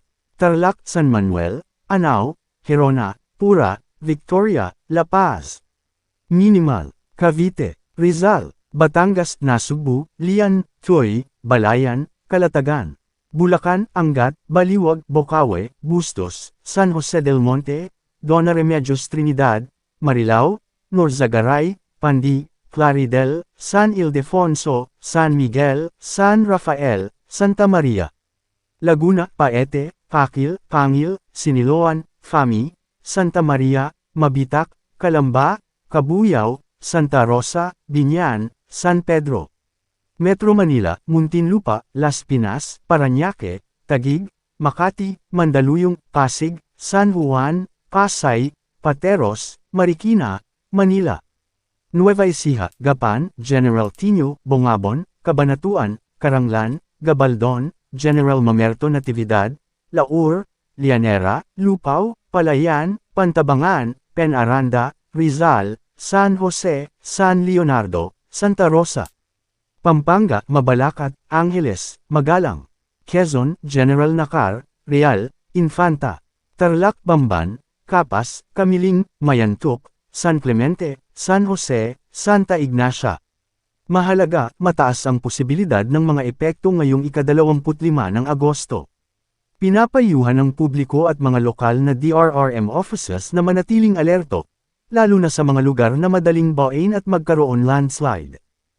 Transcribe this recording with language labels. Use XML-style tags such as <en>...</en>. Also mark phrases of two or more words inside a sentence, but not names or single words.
<tl>Tarlac, San Manuel, Anao, Gerona, Pura, Victoria, La Paz. Minimal, Cavite, Rizal, Batangas, Nasugbu, Lian, Tuy, Balayan, Calatagan. Bulacan, Angat, Baliwag, Bocaue, Bustos, San Jose del Monte, Dona Remedios Trinidad, Marilao, Norzagaray, Pandi, Claridel, San Ildefonso, San Miguel, San Rafael, Santa Maria. Laguna, Paete, Pakil, Pangil, Siniloan, Fami, Santa Maria, Mabitak, Calamba, Cabuyao, Santa Rosa, Biñan, San Pedro. Metro Manila, Muntinlupa, Las Piñas, Parañaque, Taguig, Makati, Mandaluyong, Pasig, San Juan, Pasay, Pateros, Marikina, Manila. Nueva Ecija, Gapan, General Tino, Bongabon, Cabanatuan, Caranglan, Gabaldon, General Mamerto Natividad, Laur, Lianera, Lupao, Palayan, Pantabangan, Penaranda, Rizal, San Jose, San Leonardo, Santa Rosa. Pampanga, Mabalacat, Angeles, Magalang. Quezon, General Nakar, Real, Infanta, Tarlac Bamban, Capas, Camiling, Mayantuk, San Clemente, San Jose, Santa Ignacia. Mahalaga, mataas ang posibilidad ng mga epekto ngayong ika-25 ng Agosto. Pinapayuhan ng publiko at mga lokal na DRRM offices na manatiling alerto, lalo na sa mga lugar na madaling bawain at magkaroon landslide.</tl>